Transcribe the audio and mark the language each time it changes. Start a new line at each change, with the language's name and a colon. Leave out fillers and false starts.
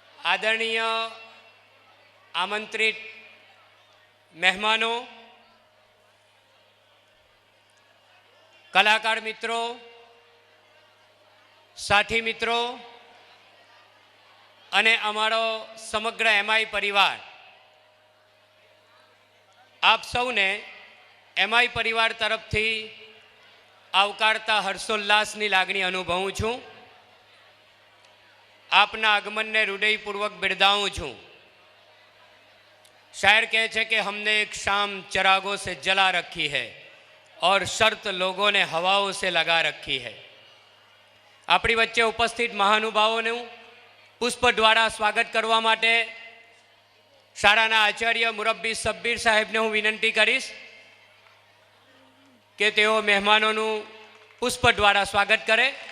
Gujarati: આદરણીય આમંત્રિત મહેમાનો, કલાકાર મિત્રો, સાથી મિત્રો અને અમારો સમગ્ર એમઆઈ પરિવાર, આપ સૌને એમઆઈ પરિવાર તરફથી આવકારતા હર્ષોલ્લાસની લાગણી અનુભવું છું. આપના આગમનને હૃદયપૂર્વક બિરદાવું છું.
Hindi: शायर
Gujarati: कहे छे
Hindi: कि हमने एक शाम चरागों से जला रखी है और शर्त लोगों ने हवाओं से लगा रखी है.
Gujarati: આપણી વચ્ચે ઉપસ્થિત મહાનુભાવોનું પુષ્પ દ્વારા સ્વાગત કરવા માટે શાળાના આચાર્ય મુરબ્બી સબ્બીર સાહેબને હું વિનંતી કરીશ કે તેઓ મહેમાનોનું પુષ્પ દ્વારા સ્વાગત કરે.